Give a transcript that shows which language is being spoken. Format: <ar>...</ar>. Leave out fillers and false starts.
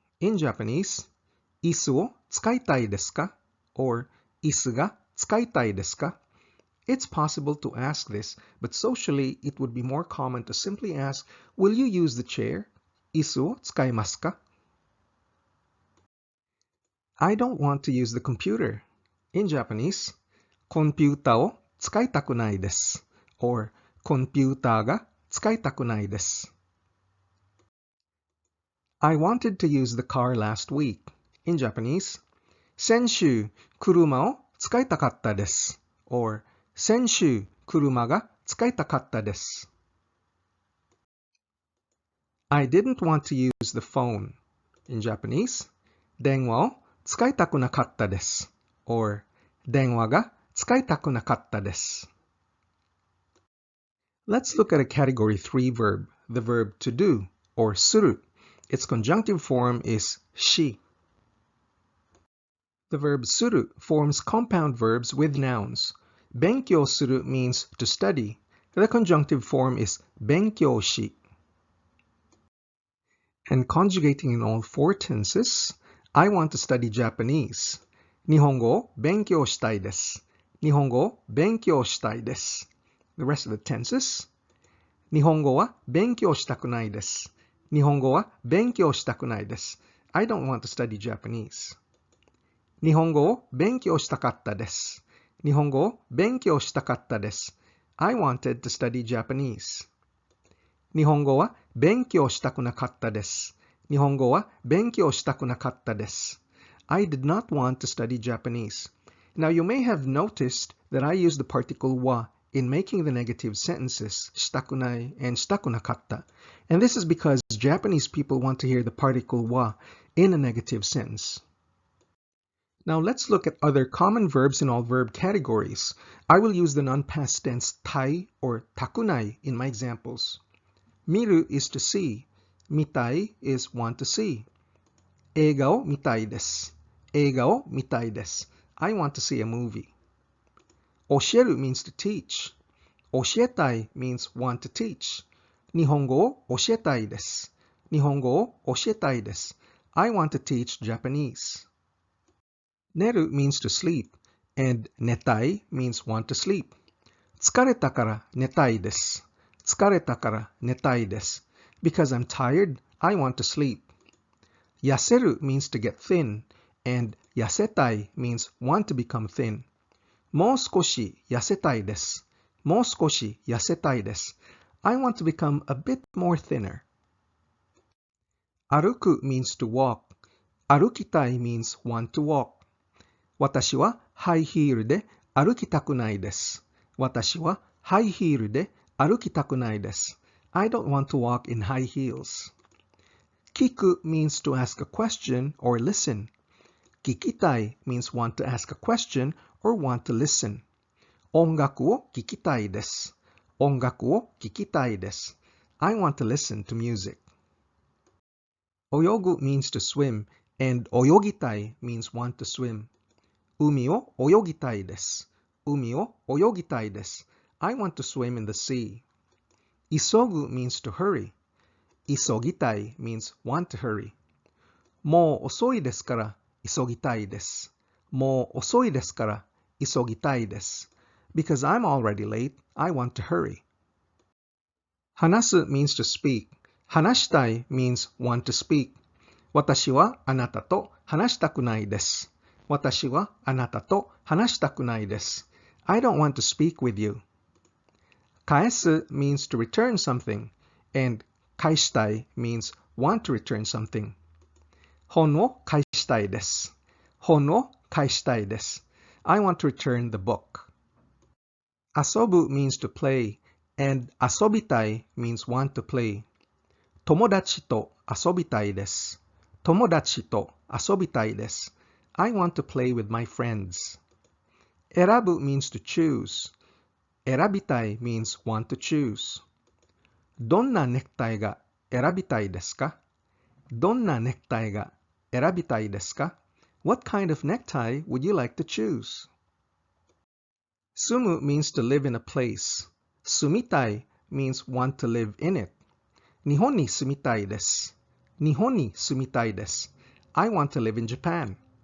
<en>In Japanese,</en> <ja>椅子を使いたいですか or 椅子が使いたいですか?</ja> <en>It's possible to ask this, but socially it would be more common to simply ask, will you use the chair?</en> <ja>椅子を使いますか?</ja> <en>I don't want to use the computer. In Japanese,</en> <ja>コンピュータを使いたくないです or コンピューターが使いたくないです。</ja> <en>I wanted to use the car last week. In Japanese,</en> <ja>先週車を使いたかったです or 先週車が使いたかったです。</ja> <en>I didn't want to use the phone. In Japanese,</en> <ja>電話を使いたくなかったです or 電話が使いたくなかったです。</ja> <en>Let's look at a category 3 verb, the verb to do, or する. Its conjunctive form is し. The verb する forms compound verbs with nouns. 勉強する means to study. The conjunctive form is 勉強し. And conjugating in all four tenses, I want to study Japanese.</en> <ja>日本語を勉強したいです。日本語を勉強したいです。</ja> <en>The rest of the tenses.</en> <ja>日本語は勉強したくないです。日本語は勉強したくないです。</ja> <en>I don't want to study Japanese.</en> <ja>日本語を勉強したかったです。日本語を勉強したかったです。</ja> <en>I wanted to study Japanese.</en> <ja>日本語は勉強したくなかったです。日本語は勉強したくなかったです。</ja> <en>I did not want to study Japanese. Now you may have noticed that I use the particle wa in making the negative sentences したくない and したくなかった. And this is because Japanese people want to hear the particle wa in a negative sentence. Now let's look at other common verbs in all verb categories. I will use the non-past tense tai or takunai in my examples. Miru is to see. Mitai is want to see.</en> <ja>映画を見たいです。映画を見たいです。</ja> <en>I want to see a movie. 教える means to teach. 教えたい means want to teach.</en> <ja>日本語を教えたいです。日本語を教えたいです。</ja> <en>I want to teach Japanese. 寝る means to sleep. And 寝たい means want to sleep.</en> <ja>疲れたから寝たいです。疲れたから寝たいです。</ja> <en>Because I'm tired, I want to sleep. 痩せる means to get thin. And 痩せたい means want to become thin.</en> <ja>もう少し痩せたいです。もう少し痩せたいです。</ja> <en>I want to become a bit more thinner. 歩く means to walk. 歩きたい means want to walk.</en> <ja>私はハイヒールで歩きたくないです。私はハイヒールで歩きたくないです。</ja> <en>I don't want to walk in high heels. 聞く means to ask a question or listen. 聞きたい means want to ask a question or want to listen.</en> <ja>音楽を聴きたいです。音楽を聴きたいです。</ja> <en>I want to listen to music. 泳ぐ means to swim and 泳ぎたい means want to swim.</en> <ja>海を泳ぎたいです。海を泳ぎたいです。</ja> <en>I want to swim in the sea. 急ぐ means to hurry. 急ぎたい means want to hurry.</en> <ja>もう遅いですから急ぎたいです。もう遅いですから急ぎたいです。</ja> <en>Because I'm already late, I want to hurry. 話す means to speak. Hanashitai means want to speak.</en> <ja>私はあなたと話したくないです。私はあなたと話したくないです。</ja> <en>I don't want to speak with you. 返す means to return something, and 返したい means want to return something.</en> <ja>本を返したいです。本を返したいです。</ja> <en>I want to return the book. 遊ぶ means to play, and 遊びたい means want to play.</en> <ja>友達と遊びたいです。友達と遊びたいです。</ja> <en>I want to play with my friends. 選ぶ means to choose. 選びたい means want to choose.</en> <ja>どんなネクタイが選びたいですか？どんなネクタイが選びたいですか？</ja> <en>What kind of necktie would you like to choose? 住む means to live in a place. 住みたい means want to live in it.</en> <ja>日本に住みたいです。日本に住みたいです。</ja> <en>I want to live in Japan.</en>